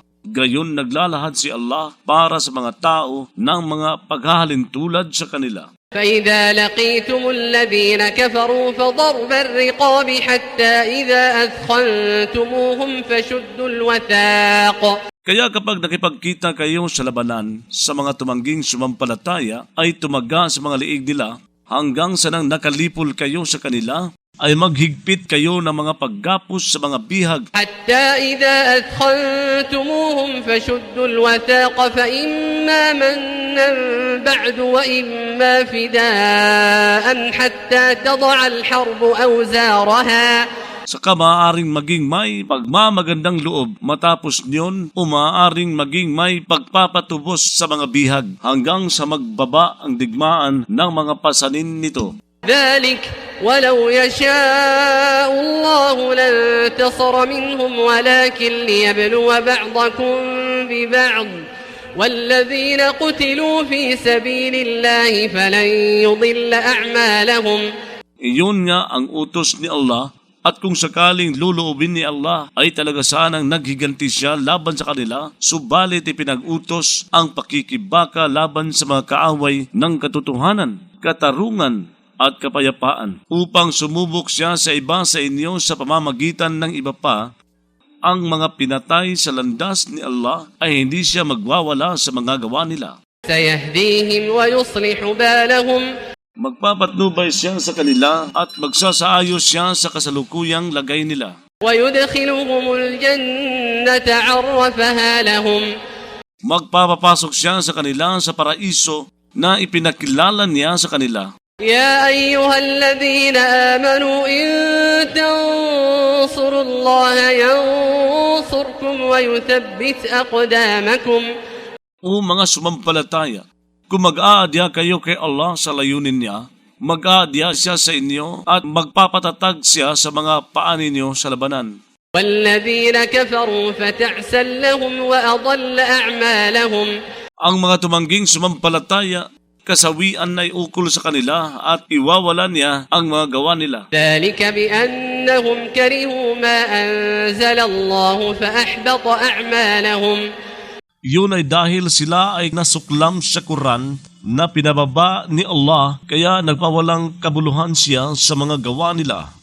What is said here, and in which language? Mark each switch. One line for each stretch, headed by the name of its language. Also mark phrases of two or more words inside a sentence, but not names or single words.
Filipino: Gayon naglalahad si Allah para sa mga tao ng mga paghahalintulad sa kanila.
Arabic: فإذا لقيتم الذين كفروا فضرب الرقاب حتى إذا أثخنتموهم فشدوا الوثاق.
Filipino: Kaya kapag nakipagkita kayo sa labanan sa mga tumangging sumampalataya ay tumaga sa mga liig nila hanggang sa nang nakalipol kayo sa kanila, ay maghigpit kayo ng mga paggapos sa mga bihag
Arabic: حتى إذا أثخنتموهم فشدوا الوثاق فإما منا بعد وإما فداء حتى تضع الحرب أوزارها
Filipino: saka maaaring maging may pagmamagandang loob matapos niyon o maaaring maging may pagpapatubos sa mga bihag hanggang sa magbaba ang digmaan ng mga pasanin nito.
Arabic: ذلك ولو يشاء الله لانتصر منهم ولكن ليبلو بعضكم ببعض والذين قتلوا في سبيل الله فلن يضل أعمالهم.
Filipino: Iyon nga ang utos ni Allah. At kung sakaling luluubin ni Allah ay talaga sanang naghiganti siya laban sa kanila, subalit ipinag-utos ang pakikibaka laban sa mga kaaway ng katotohanan, katarungan at kapayapaan upang sumubok siya sa iba sa inyo sa pamamagitan ng iba pa. Ang mga pinatay sa landas ni Allah ay hindi siya magwawala sa mga gawa nila.
Arabic: سيهديهم ويصلح بالهم.
Filipino: Magpapatnubay siya sa kanila at magsasaayos siya sa kasalukuyang lagay nila.
Arabic: ويدخلهم الجنة عرفها لهم.
Filipino: Magpapapasok siya sa kanila sa paraiso na ipinakilala niya sa kanila.
Arabic: يا أيها الذين آمنوا إن تنصروا الله ينصركم ويثبت أقدامكم.
Filipino: O mga sumampalataya, kung mag-aadya kayo kay Allah sa layunin niya, mag-aadya siya sa inyo at magpapatatag siya sa mga paa ninyo sa labanan.
Arabic: والذين كفروا فتعسا لهم وأضل أعمالهم.
Filipino: Ang mga tumangging sumampalataya, kasawian na iukol sa kanila at iwawala niya ang mga gawa nila.
Arabic: ذلك بأنهم كرهوا ما أنزل الله فأحبط أعمالهم.
Filipino: Yun ay dahil sila ay nasuklam sa Quran na pinababa ni Allah kaya nagpawalang kabuluhan siya sa mga gawa nila.